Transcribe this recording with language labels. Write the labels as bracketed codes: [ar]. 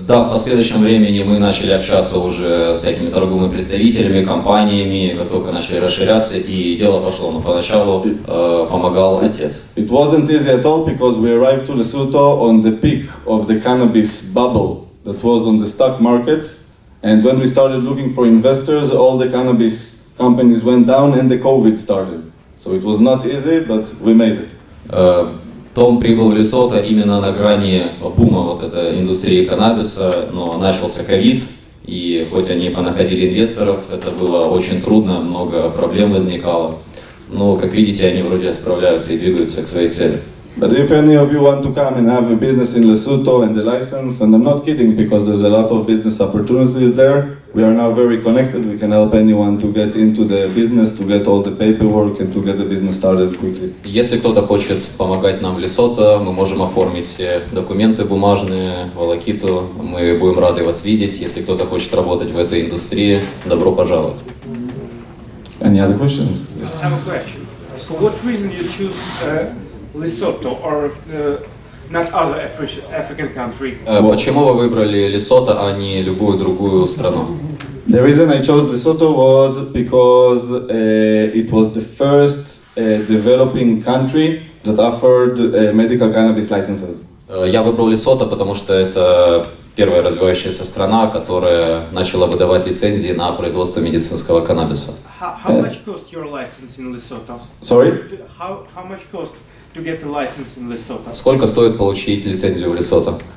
[ru] Да, в последующем времени мы начали общаться уже с всякими торговыми представителями, компаниями, как только начали расширяться, и дело пошло. Но поначалу помогал отец. [en] It wasn't easy at all because we arrived to Lesotho on the peak of the cannabis bubble that was on the stock markets. And when we started looking for investors, all the cannabis companies went down and the COVID started. So it was not easy, but we made it. [ru] Том прибыл в Лесото именно на грани бума вот этой индустрии каннабиса, но начался ковид, и хоть они понаходили инвесторов, это было очень трудно, много проблем возникало. Но, как видите, они вроде справляются и двигаются к своей цели. [en] But if any of you want to come and have a business in Lesotho and the license, and I'm not kidding because there's a lot of business opportunities there, we are now very connected, we can help anyone to get into the business, to get all the paperwork and to get the business started quickly. [ru] Если кто-то хочет помогать нам в Лесото, мы можем оформить все документы бумажные, волокиту, мы будем рады вас видеть. Если кто-то хочет работать в этой индустрии, добро пожаловать. [en] Any other questions? Yes. I have a question. For what reason you choose Lesotho or not other African country? [ru] Почему вы выбрали Лесото, а не любую другую страну? [en] The reason I chose Lesotho was because it was the first developing country that offered medical cannabis licenses. [ru] Я выбрал Лесото, потому что это первая развивающаяся страна, которая начала выдавать лицензии на производство медицинского каннабиса. [en] How much cost your license in Lesotho? Sorry? How much cost to get a license in Lesotho? [ru] Сколько стоит получить лицензию в Лесото?